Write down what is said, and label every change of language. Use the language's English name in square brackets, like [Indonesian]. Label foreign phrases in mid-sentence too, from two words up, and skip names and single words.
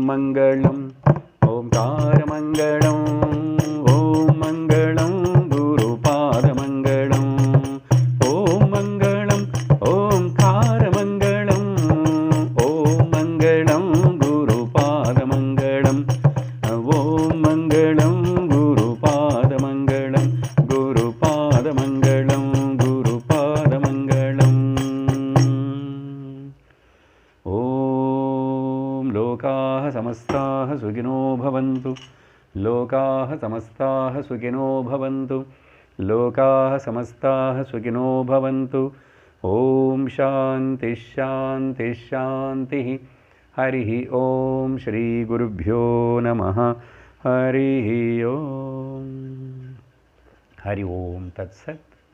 [Sanskrit] మంగళం, ఓంకారమంగళం, ఓం మంగళం గురుపాదమంగళం, ఓం మంగళం ఓంకారమంగళం, ఓం మంగళం గురుపాదమంగళం, ఓం మంగళం గురుపాదమంగళం, గురుపాదమంగళం, గురుపాదమంగళం. ఓం లోకాః సమస్తాః సుఖినో భవంతు, లోకాః సమస్తాః సుఖినో భవంతు, లోకాః సమస్తాః సుఖినో భవంతు. ఓం శాంతి శాంతి శాంతి. హరి ఓం. శ్రీ గురుభ్యో నమః. హరి ఓం. హరి ఓం తత్సత్.